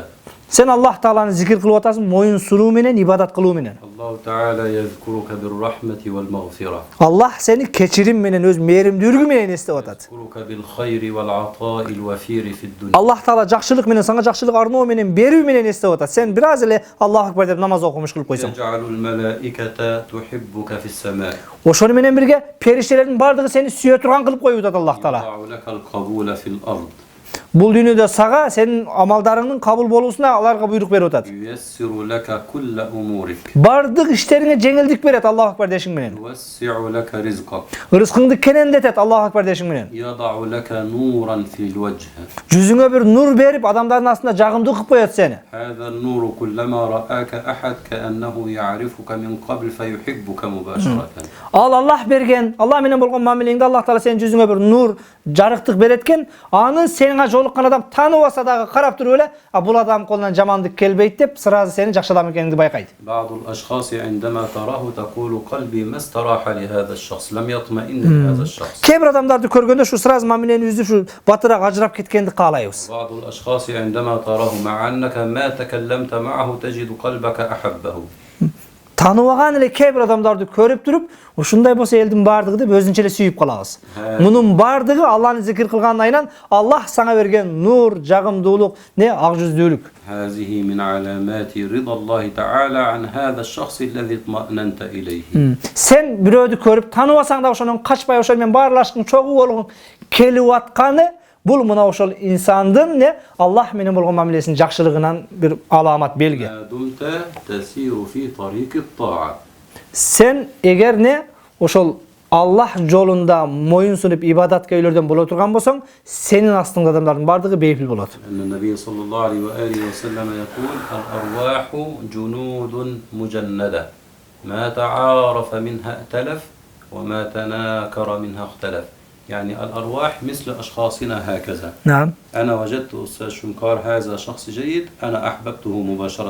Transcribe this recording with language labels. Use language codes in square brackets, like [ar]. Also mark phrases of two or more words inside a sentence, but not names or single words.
[ky] Сен Аллах Тааланы зикир кылып атасың, моюн суруу менен, ибадат кылуу менен. [ar] الله تعالى يذكرك بالرحمة والمغفرة. [ky] Аллах сени кечирим менен, өз мээримдүүлүгү менен эстеп атат. [ar] يذكرك بالخير والعطاء الوفير في الدنيا. [ky] Аллах Таала жакшылык менен, сага жакшылык арноо менен, берүү менен эстеп атат. Сен бир аз эле [ar] الله أكبر [ky] деп намаз окумуш кылып койсоң. [ar] يجعل الملائكة تحبك في السماء. [ky] Ошону менен бирге периштелердин бардыгы сени сүйө турган кылып коюп атат Аллах Таала. [ar] يضع لك القبول في الأرض. [ky] Бул дүйнөдө сага сенин амалдарыңдын кабыл болуусуна аларга буйрук берип атат. [ar] ييسر لك كل أمورك. [ky] Бардык иштериңе жеңилдик берет [ar] الله أكبر [ky] дешиң менен. [ar] يوسع لك رزقك. [ky] Рызкыңды кенендетет [ar] الله أكبر [ky] дешиң менен. [ar] يضع لك نورا في الوجه. [ky] Жүзүңө бир нур берип, адамдардын астында жагымдуу кылып коет сени. [ar] هذا النور كلما رآك أحد كأنه يعرفك من قبل فيحبك مباشرة. [ky] Ал Аллах берген, Аллах менен болгон мамилеңде Аллах Таала сенин жүзүңө бир нур, жарыктык береткен, аны сенин жолуккан адам тааныбаса дагы карап туруп эле, бул адам колунан жамандык келбейт деп, сразу сени жакшы адам экениңди байкайт. [ar] بعض الأشخاص عندما تراه تقول قلبي ما استراح لهذا الشخص لم يطمئن لهذا الشخص. [ky] Кээ бир адамдарды көргөндө шу сразу мамиленибизди шу батыраак ажырап кеткенди каалайбыз. [ar] بعض الأشخاص عندما تراه مع أنك ما تكلمت معه تجد قلبك أحبه. [ky] Тааныбаган эле кээ бир адамдарды көрүп туруп, ушундай болсо элдин бардыгы деп өзүнчө эле сүйүп калабыз. Мунун бардыгы Аллахны зикир кылгандан Аллах сага берген нур, жагымдуулук, ак жүздүүлүк. [ar] هذه من علامات رضا الله تعالى عن هذا الشخص الذي اطمأننت إليه. [ky] Сен бирөөдү көрүп, тааныбасаң да ошонун качпай ошол менен баарлашкың, чогуу болгоң келип атканы бул мына ошол инсандын Аллах менен болгон мамилесинин жакшылыгынан бир аламат белги. [ar] ما دمت تسير في طريق الطاعة. [ky] Сен эгер ошол Аллах жолунда моюн сунуп ибадатка үйлөрдөн боло турган болсоң, сенин астыңда адамдардын бардыгы бейпил болот. [ar] أن النبي صلى الله عليه وآله وسلم يقول الأرواح جنود مجندة ما تعارف منها ائتلف وما تناكر منها اختلف. يعني الأرواح مثل أشخاصنا هكذا. نعم. أنا وجدت أستاذ شنكار هذا شخص جيد أنا أحببته مباشرة.